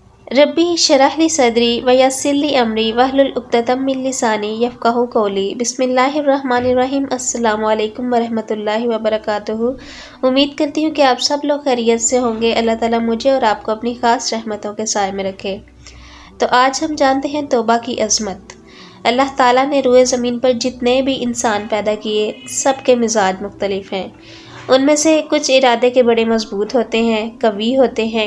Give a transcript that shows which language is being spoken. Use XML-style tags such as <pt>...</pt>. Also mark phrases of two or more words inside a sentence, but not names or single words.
<ar>رب اشرح لي صدري ويسر لي أمري واحلل عقدة من لساني يفقهوا قولي. بسم الله الرحمن الرحيم۔ السلام عليكم ورحمة الله وبركاته.</ar> <ur>امید کرتی ہوں کہ آپ سب لوگ خیریت سے ہوں گے۔ اللہ تعالیٰ مجھے اور آپ کو اپنی خاص رحمتوں کے سائے میں رکھے. تو آج ہم جانتے ہیں توبہ کی عظمت. اللہ تعالیٰ نے روئے زمین پر جتنے بھی انسان پیدا کیے سب کے مزاج مختلف ہیں. ان میں سے کچھ ارادے کے بڑے مضبوط ہوتے ہیں، قوی ہوتے ہیں.</ur>